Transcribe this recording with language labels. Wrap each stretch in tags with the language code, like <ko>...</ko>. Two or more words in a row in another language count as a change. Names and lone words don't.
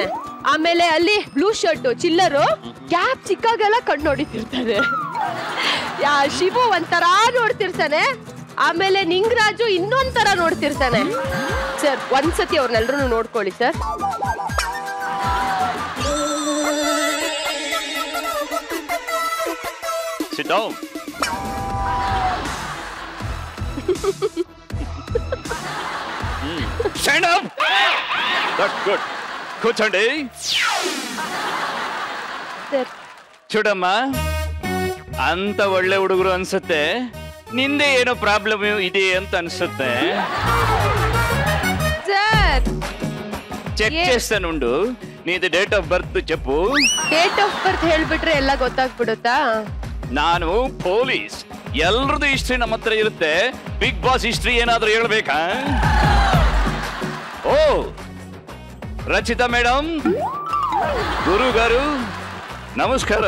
<kn>ಆಮೇಲೆ ಅಲ್ಲಿ ಬ್ಲೂ ಶರ್ಟ್ ಚಿಲ್ಲರು ಗ್ಯಾಪ್ ಸಿಕ್ಕಾಗೆಲ್ಲ ಕಣ್ಣು ನೋಡಿತಿರ್ತಾನೆ. ಶಿವು ಒಂಥರ ನೋಡ್ತಿರ್ತಾನೆ. ಆಮೇಲೆ ನಿಂಗರಾಜು ಇನ್ನೊಂಥರ ನೋಡ್ತಿರ್ತಾನೆ. ಸರ್ ಒಂದ್ಸತಿ ಅವ್ರನ್ನೆಲ್ರೂ ನೋಡ್ಕೊಳ್ಳಿ ಸರ್.</kn> <en>Sit down. Stand up. That's good.</en> <kn>ಕೂತ್ಕೊಂಡಿ. ಚೂಡಮ್ಮ, ಅಂತ ಒಳ್ಳೆ ಹುಡುಗರು ಅನ್ಸುತ್ತೆ. ನಿಂದೆ ಏನೋ ಪ್ರಾಬ್ಲಮ್ ಇದೆ ಅಂತ ಅನ್ಸುತ್ತೆ.</kn> <te>ಚೆಕ್ చేస్తానుండు. నీది</te> <en>date of birth</en> <te>చెప్పు.</te> <en>date of birth</en> <kn>ಹೇಳ್ಬಿಟ್ರೆ ಎಲ್ಲ ಗೊತ್ತಾಗ್ಬಿಡುತ್ತಾ? ನಾನು ಪೊಲೀಸ್, ಎಲ್ರದ್ದು ಹಿಸ್ಟ್ರಿ ನಮ್ಮ ಹತ್ರ ಇರುತ್ತೆ. ಬಿಗ್ ಬಾಸ್ ಹಿಸ್ಟ್ರಿ ಏನಾದ್ರೂ ಹೇಳ್ಬೇಕಾ? ಓ ರಚಿತಾ ಮೇಡಮ್,</kn> <te>గురు గారు నమస్కారం.</te>